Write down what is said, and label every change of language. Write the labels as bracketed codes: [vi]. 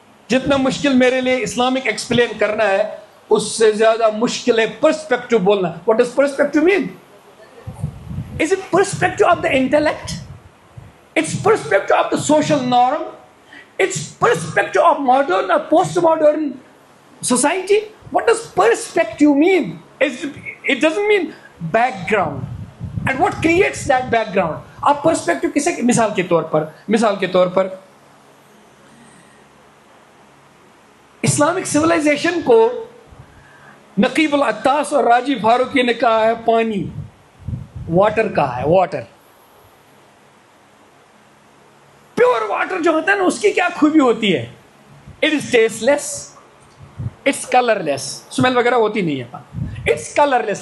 [ur] جتنا مشکل میرے لیے اسلامک ایکسپلین کرنا ہے, اس سے زیادہ مشکل ہے پرسپیکٹو بولنا. [en] What does perspective mean? Is it perspective of the intellect? It's perspective of the social norm? It's perspective of modern or postmodern society? What does perspective mean? It doesn't mean background. And what creates that background? [ur] آپ perspective کسے, مثال کے طور پر Islamic civilisation کو نقیب العطاس اور راجی فاروقی نے کہا ہے پانی, واٹر کہا ہے. واٹر, پیور واٹر جو ہوتا ہے نا, اس کی کیا خوبی ہوتی ہے؟ [en] it is tasteless, it's colourless, [ur] smell وغیرہ ہوتی نہیں ہے, [en] It's colourless.